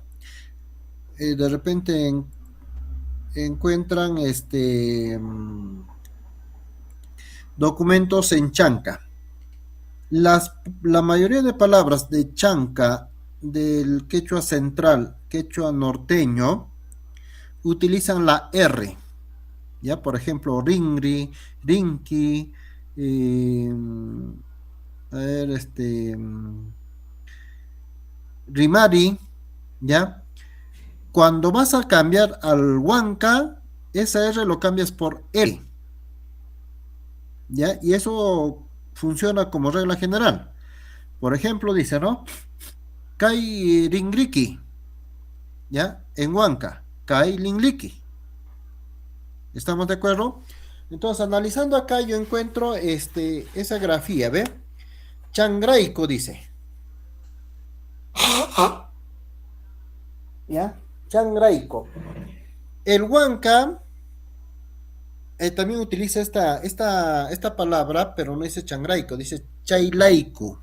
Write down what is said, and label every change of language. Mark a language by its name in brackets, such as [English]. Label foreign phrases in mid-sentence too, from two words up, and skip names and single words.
[Spanish] De repente encuentran documentos en chanca. La mayoría de palabras de chanca del quechua central, quechua norteño, utilizan la R. ¿Ya? Por ejemplo, [Quechua] ringri, rinki, eh, [Spanish] a ver, [Quechua] rimari, [Spanish] ¿ya? Cuando vas a cambiar al huanca, esa R lo cambias por L, ¿ya? Y eso funciona como regla general. Por ejemplo, dice, ¿no? [Quechua] Kai ringriki, ¿ya? [Spanish] En huanca, [Quechua] kai lingliki. [Spanish] ¿Estamos de acuerdo? Entonces, analizando acá, yo encuentro esa grafía, ¿ve? Changraico dice, ¿ya? Changraico. El huanca también utiliza esta palabra, pero no dice changraico, dice chailaico.